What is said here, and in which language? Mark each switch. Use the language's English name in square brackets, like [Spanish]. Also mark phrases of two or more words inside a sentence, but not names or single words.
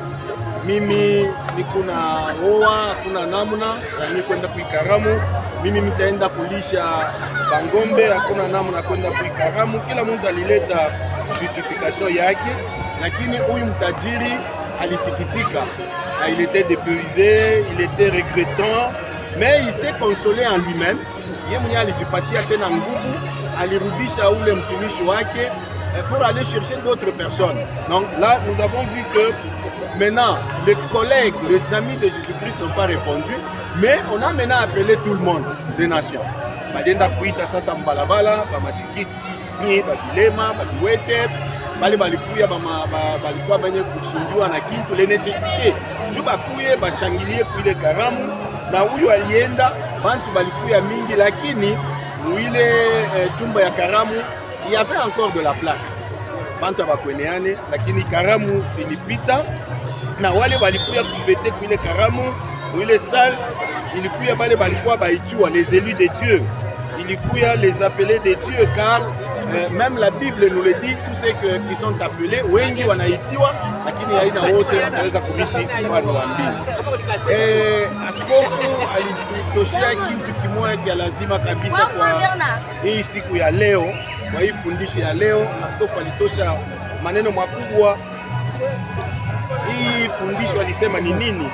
[Swahili] Mimi niko na roa, hakuna namna ya kwenda kuikaramu. Mimi nitaenda kulisha bangombe, hakuna namna kwenda kuikaramu. Kila mtu alileta justification yake, lakini huyu mtajiri alisikitika. [French] Il était dépuisé, il était regrettant, mais il s'est consolé en lui-même. [Swahili] Yeye mwenyewe alijipatia tena nguvu, alirudisha ule mtumishi wake [French] pour aller chercher d'autres personnes. Donc là, nous avons vu que maintenant, les collègues, les amis de Jésus-Christ n'ont pas répondu, mais on a maintenant appelé tout le monde des nations. [Swahili] Badenda kuita sasa mbalabala, bamashikiti, babilema, babiwete, bali balikuya balikuwa benye kuchinjwa na kintu [French] les nécessités. [Swahili] Juu bakuye bashangilie kuile karamu, na huyu alienda, bantu balikuya mingi, lakini muile chumba ya karamu [French] il y avait encore de la place. [Swahili] Bantu bakweneane, lakini karamu ilipita, na wale walikuya kufete kuile karamu, muile salle ilikuya bale balikuwa baitiwa [French] les élus de Dieu. Ilikuya les appelés de Dieu, car même la Bible nous le dit, tous ceux qui sont appelés [Swahili] wengi wanaitiwa, lakini haina wote wataweza kurithi ufalme wa mbingu. Askofu alitoshea kitu kimoja kia lazima kabisa kwa hii siku ya leo, kwa hii fundisho ya leo. Askofu alitosha maneno makubwa. Hii fundisho alisema ni nini?